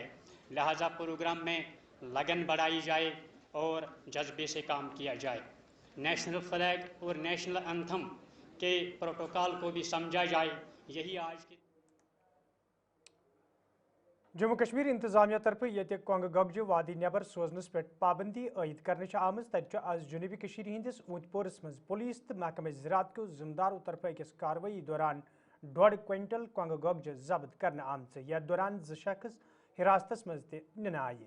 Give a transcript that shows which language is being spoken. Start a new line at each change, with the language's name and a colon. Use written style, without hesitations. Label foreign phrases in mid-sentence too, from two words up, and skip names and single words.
Urdu: لہٰذا پروگرام میں لگن بڑھائی جائے اور جذبے سے کام کیا جائے.
English: national flag
Urdu: اور
English: national anthem
Urdu: کے پروٹوکول کو بھی سمجھا جائے. یہی آج کی
Kashmiri: जम्मू कश्मीर इंतजामिया तरफ ये कोंग गगज वादी नबर सोजनस पे पाबंदी आयद कर आम। तब आज जुनूबी कश्मीर हंदिस ऊंतपोरस मज पुलिस तो महकमे ज़राअत को जिम्मेदारों तरफ अकिस कार्रवाई दौरान 1.5 क्विंटल कोंग गगज जब्त कर आम। यथ दौरान 2 शख्स हिरासत मज तना आये।